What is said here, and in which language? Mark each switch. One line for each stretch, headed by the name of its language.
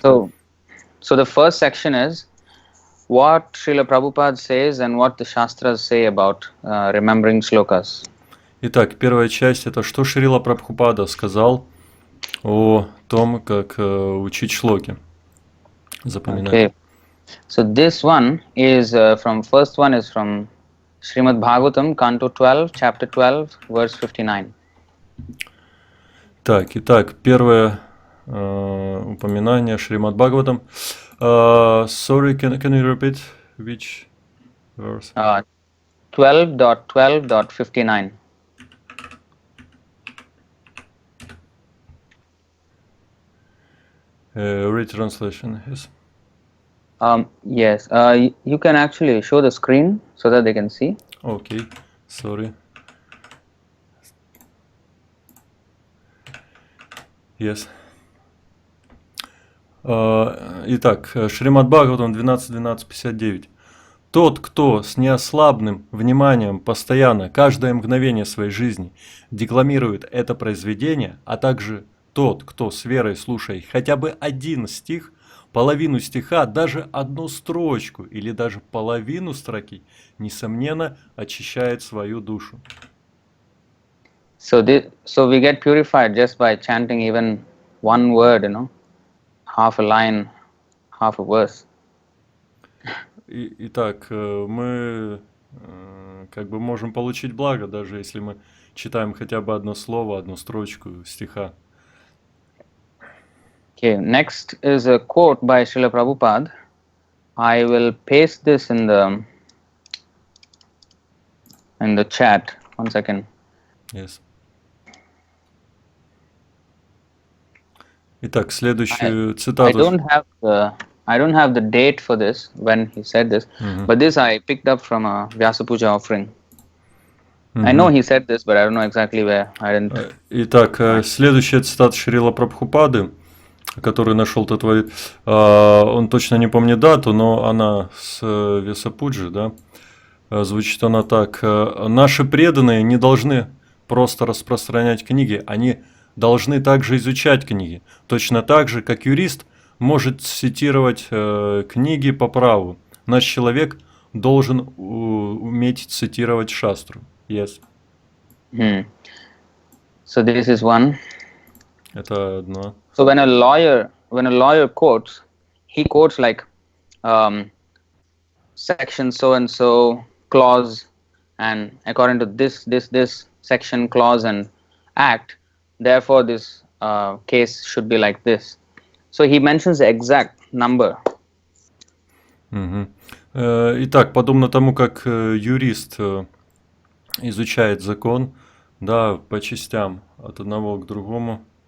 English: So the first section is what Srila Prabhupada says and what the shastras say about remembering shlokas.
Russian: Итак, первая часть – это что Шрила Прабхупада сказал о том, как учить шлоки, запоминать.
English: Okay. So this one is first one is from Srimad Bhagavatam, Canto 12, Chapter 12, verse 59.
Russian: Итак, первое упоминание Шримад Бхагаватам.
English: Sorry, can you repeat which verse? 12.12.59. Retranslation, yes. Yes, you can actually show the screen so that they can see. Okay, sorry. Yes.
Russian: Итак, Шримад Бхагаватам 12.12.59. Тот, кто с неослабным вниманием постоянно, каждое мгновение своей жизни декламирует это произведение, а также тот, кто с верой слушает хотя бы один стих, половину стиха, даже одну строчку или даже половину строки, несомненно, очищает свою душу.
English: So we get purified just by chanting even one word, half a line, half a verse.
Russian: Итак, мы как бы можем получить благо, даже если мы читаем хотя бы одно слово, одну строчку стиха.
English: Okay, next is a quote by Srila Prabhupada. I will paste this in the chat. 1 second. Yes.
Russian: Итак, следующую цитату.
English: I don't have the date for this when he said this, but this I picked up from a Vyasa Puja offering. I know he said this, but I don't know exactly where. I didn't.
Russian: Итак, следующая цитата Шрила Прабхупады, который нашел Таттва-вит, он точно не помнит дату, но она с Vyasa Puja, да? Звучит она так: наши преданные не должны просто распространять книги, они должны также изучать книги, точно так же, как юрист может цитировать книги по праву. Наш человек должен уметь цитировать шастру.
English: Yes. So this is one.
Russian: Это одно.
English: So when a lawyer quotes, he quotes like section so and so, clause, and according to this section, clause, and act, therefore this case should be like this. So he mentions the exact number.
Russian: Итак, подобно тому, как юрист изучает закон, да, по частям от одного к другому.